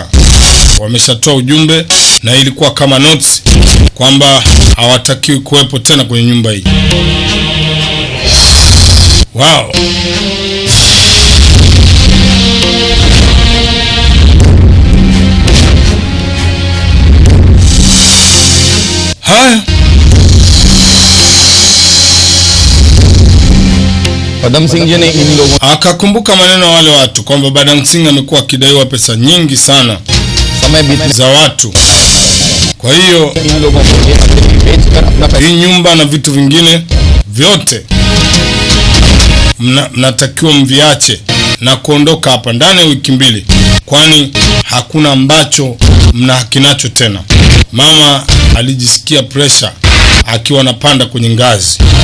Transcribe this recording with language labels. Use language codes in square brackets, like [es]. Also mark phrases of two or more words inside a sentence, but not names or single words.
[sw] Wameshatoa ujumbe na ilikuwa kama notes kwamba hawatakiwi kuwepo tena kwenye nyumba hii. Wow. Haya. [hi] पदम सिंह जी ने इन लोगों [sw] akakumbuka maneno ya wale watu kwamba Badang Singh amekuwa akidaiwa pesa nyingi sana za watu. Kwa hiyo [hi] इन लोगों को ये बेचकर अपना [sw] hii nyumba na vitu vingine vyote mnatakiwa mviache na kuondoka hapa ndani ya wiki 2, kwani hakuna ambacho mnahakinacho tena. Mama alijisikia pressure akiwa anapanda kwenye ngazi.